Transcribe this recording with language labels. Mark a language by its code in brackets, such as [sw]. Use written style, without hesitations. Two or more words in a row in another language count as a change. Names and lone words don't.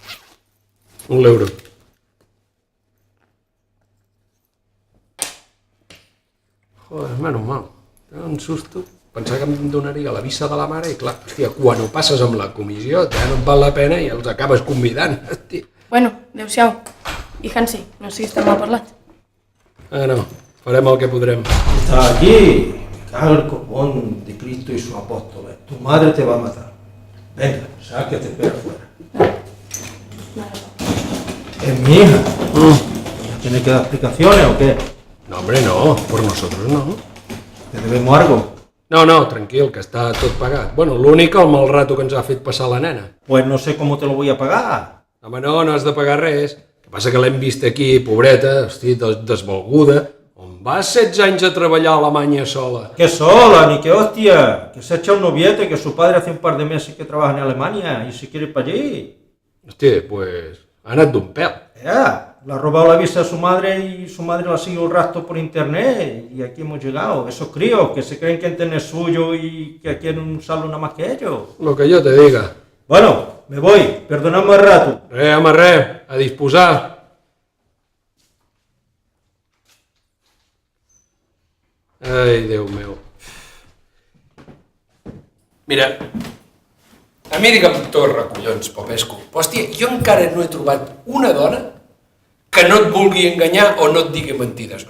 [ca] €1. Joder, menys mal. [es] Un susto. [ca] Pensava que em donaria la visa de la mare i clar, hòstia, quan ho passes amb la comissió ja no et val la pena i els acabes convidant, hòstia. Bueno, adeu-siau. I Hansi, no siguis tan mal parlat. No, farem el que podrem. [es] Está aquí, me cago el copón de Cristo y sus apóstoles. Tu madre te va a matar. Venga, sal que te espera afuera. Es mi hija. ¿Ya tiene que dar explicaciones o qué? No, hombre, no, por nosotros no. ¿Te debemos algo? [ca] No, tranquil, que està tot pagat. Bueno, l'únic el mal rato que ens ha fet passar la nena. [es] Pues no sé cómo te lo voy a pagar. [ca] Home, no has de pagar res. El que passa que l'hem vist aquí, pobreta, hosti, desvalguda. On vas 16 anys a treballar a Alemanya sola? Que sola, ni que hostia. [es] Que se echa un noviete, que su padre hace un par de meses que trabaja en Alemania y se quiere ir para allí. [ca] Hosti, pues ha anat d'un pèl. [es] Ya, le ha robado la visa a su madre y su madre la ha seguido el rastro por internet y aquí hemos llegado. Esos críos que se creen que internet es suyo y que quieren usarlo nada más que ellos. Lo que jo te diga. Bueno, me voy, perdonadme el rato. [ca] Home, a disposar. Ai, Déu meu. Mira, a mi digue'm torra, collons, Popescu. Però, hòstia, jo encara no he trobat una dona que no et vulgui enganyar o no et digui mentides.